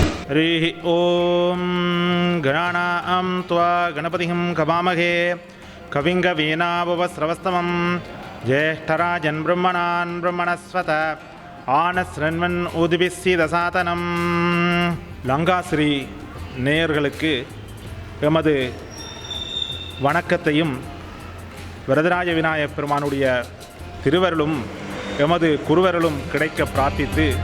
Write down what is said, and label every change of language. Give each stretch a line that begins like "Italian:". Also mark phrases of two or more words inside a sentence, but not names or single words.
Sanskrit: हरिः ॐ गणानां त्वा गणपतिं कवामहे कविं कवीनावस्रवस्तमं ज्येष्ठराजन् ब्रह्मणान् ब्रह्मणस्वत आनश्शृण्वन् ऊतिभिः सीदसादनम्.
Tamil: லங்காஸ்ரீ நேயர்களுக்கு எமது வணக்கத்தையும் வரதராஜ விநாயகப் பெருமானுடைய திருவருளும் எமது குருவருளும் கிடைக்க பிரார்த்தித்து